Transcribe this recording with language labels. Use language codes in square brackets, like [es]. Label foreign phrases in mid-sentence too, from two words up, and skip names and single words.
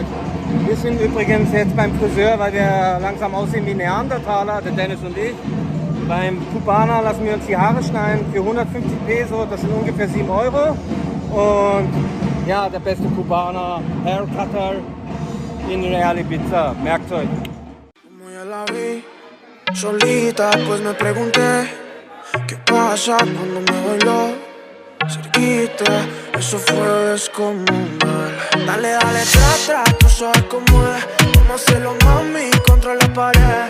[de] Wir sind übrigens jetzt beim Friseur, weil wir langsam aussehen wie Neandertaler, der Dennis und ich. Beim Kubaner lassen wir uns die Haare schneiden für 150 Peso, das sind ungefähr 7 Euro. Und ja, der beste Kubaner, Haircutter in Real Ibiza, merkt euch. [es] Solita, pues me pregunté qué pasa cuando me bailó cerquita, eso fue descomunal. Dale, dale, tra, tú sabes cómo es. Vamos a hacerlo, mami, contra la pared.